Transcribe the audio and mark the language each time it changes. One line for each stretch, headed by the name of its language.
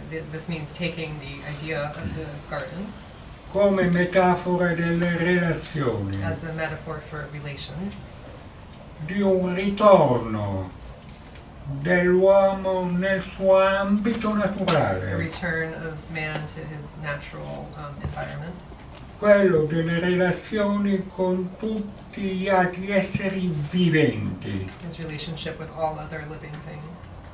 English: This means taking the idea of the garden
Italian: come metafora delle relazioni,
English: as a metaphor for relations,
Italian: di un ritorno dell'uomo nel suo ambito
English: a
Italian: naturale,
English: return of man to his natural environment,
Italian: quello delle relazioni con tutti gli altri esseri viventi,
English: his relationship with all other living things,